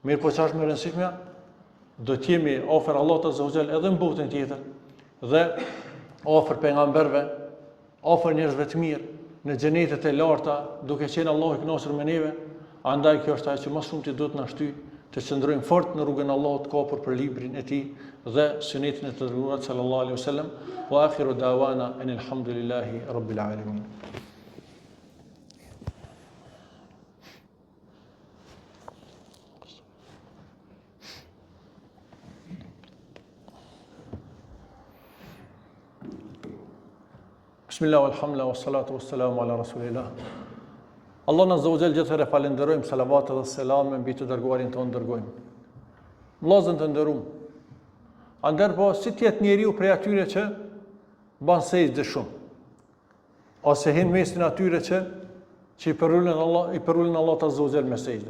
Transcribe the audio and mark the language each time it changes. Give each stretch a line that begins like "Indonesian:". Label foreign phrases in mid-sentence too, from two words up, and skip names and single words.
Albanian: Mirë po çfarë është më e rëndësishmja? do të jemi afër Allahut
Arabic: عز وجل
Albanian: edhe në botën tjetër dhe afër pejgamberëve, afër njerëzve të mirë, në xhenetet e larta, duke qenë Allahu i kënaqur me neve. Andaj kjo është ajo që më shumë ti duhet na shtyj të qëndrojmë fort në rrugën e Allahut, kapur për librin e tij dhe sunetin e të dërguarit
Arabic: صلى الله عليه وسلم. وآخر دعوانا أن الحمد لله رب العالمين. بسم الله، الحمد لله، والصلاة والسلام على رسول الله.
Albanian: Allah
Arabic: عز وجل
Albanian: gjithëherë falenderojmë, salavat dhe selame mbi të dërguarin tonë dërgojmë. Vllazën të nderuam. Andër po si tjetë njeriu prej atyre që ban sejdë shumë, ose hin mesin atyre që i përullen Allah
Arabic: عز وجل
Albanian: me sejdë.